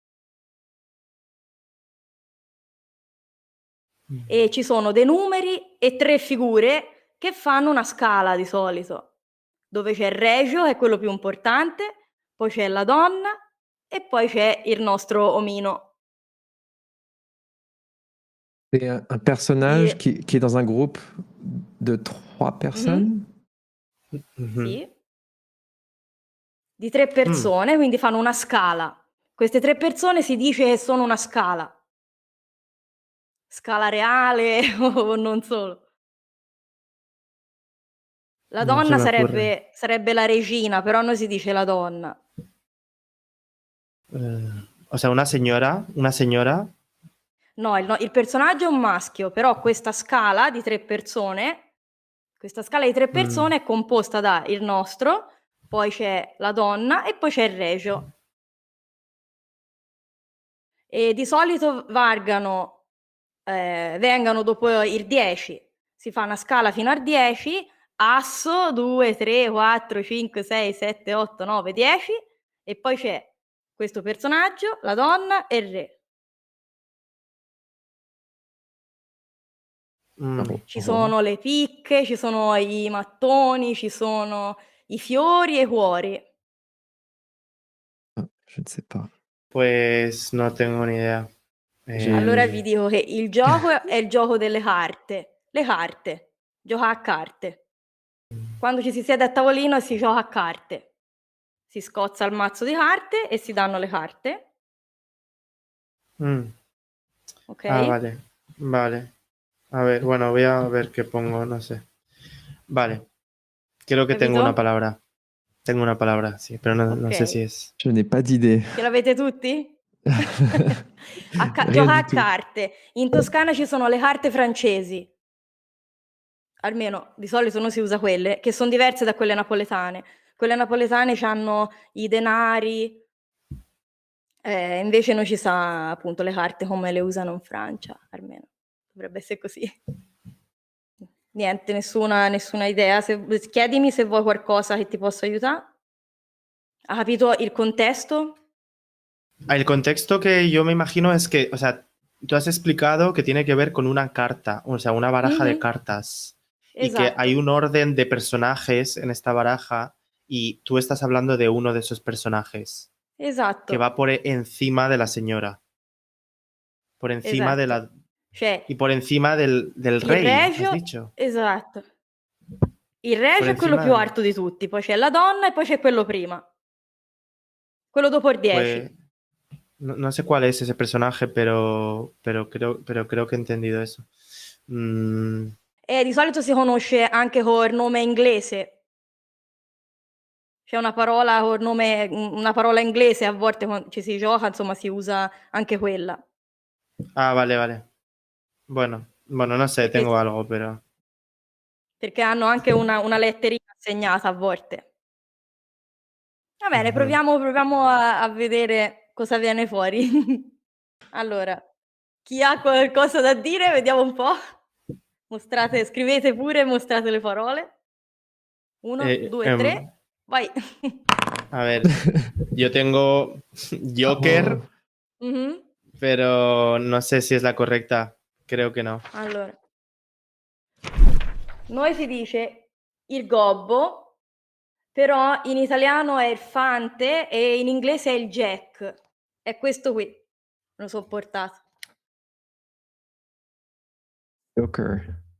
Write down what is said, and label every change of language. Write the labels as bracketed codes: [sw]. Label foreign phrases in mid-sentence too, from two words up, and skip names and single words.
[it] E ci sono dei numeri e 3 figure che fanno una scala di solito, dove c'è il regio, che è quello più importante, poi c'è la donna e poi c'è il nostro omino. [fr] C'est un personnage [it] Di [fr] qui est dans un groupe de 3 personnes? Mhm. [it] Sì. Di 3 persone, quindi fanno una scala. Queste 3 persone si dice che sono una scala. Scala reale o non solo. La [es] No se [it] donna [es] me ocurre. [it] sarebbe la regina, però non si dice la donna. [es] O sea, una señora. [it] No, il personaggio è un maschio, però questa scala di 3 persone è composta da il nostro, poi c'è la donna e poi c'è il regio. E di solito vengano dopo il 10. Si fa una scala fino al 10, asso, 2, 3, 4, 5, 6, 7, 8, 9, 10 e poi c'è questo personaggio, la donna e il re. Ci sono le picche, ci sono i mattoni, ci sono i fiori e i cuori. [fr] Ah, je ne sais pas. [es] Pues no tengo ni idea. [it] Allora vi dico che il gioco è il gioco delle carte. Le carte. Gioca a carte. Quando ci si siede a tavolino si gioca a carte. Si scozza il mazzo di carte e si danno le carte. Ok? [es] Ah, vale. Vale. A ver, bueno, voy a ver qué pongo, no sé. Vale. Creo que tengo una [it] Capito? [es] palabra. Tengo una palabra, sí, pero no sé si [it] Ok. [es] es. [fr] Je n'ai pas d'idée. [it] Ce l'avete tutti? [fr] Rien [it] Gioca [fr] du [it] a [fr] tout. [it] carte. In Toscana ci sono le carte francesi. Almeno di solito non si usa quelle, che sono diverse da quelle napoletane. Quelle napoletane hanno i denari, invece non ci sa appunto le carte come le usano in Francia, almeno. Dovrebbe essere così. Niente, nessuna idea. Chiedimi se vuoi qualcosa che ti possa aiutare. Ha capito il contesto? [es] El contexto que yo me imagino es que, o sea, tú has explicado que tiene que ver con una carta, o sea, una baraja de Mhm, cartas, y que hay [it] esatto, [es] un orden de personajes en esta baraja, y tú estás hablando de uno de esos personajes, que [it] esatto, [es] va por encima de la señora, por encima de [it] esatto. [es] la... [it] Cioè, [es] y por encima del [it] il [es] rey, has [it] regio, [es] dicho. [it] esatto. Il [es] Por [it] regio è quello più [es] encima, [it] alto di tutti, poi c'è la donna e poi c'è quello prima. Quello dopo il 10. [es] pues, no sé cuál es ese personaje, pero creo que he entendido eso. [it] E di solito si conosce anche col nome inglese. C'è una parola col nome, una parola inglese, a volte quando ci si gioca, insomma, si usa anche quella. [es] Ah, vale, vale. Bueno, no sé, tengo [it] Perché, [es] algo, pero... [it] perché hanno anche una letterina segnata a volte. Va bene, Ujú. proviamo a vedere cosa viene fuori. Allora, chi ha qualcosa da dire? Vediamo un po'. Scrivete pure, mostrate le parole. 1, 2, 3, Em, vai. [es] a ver, yo tengo Joker, Oh, Mhm. pero no sé si es la correcta. Creo que no. [it] Allora, noi si dice il gobbo, però in italiano è il fante e in inglese è il jack. È questo qui. Lo so portato. Joker.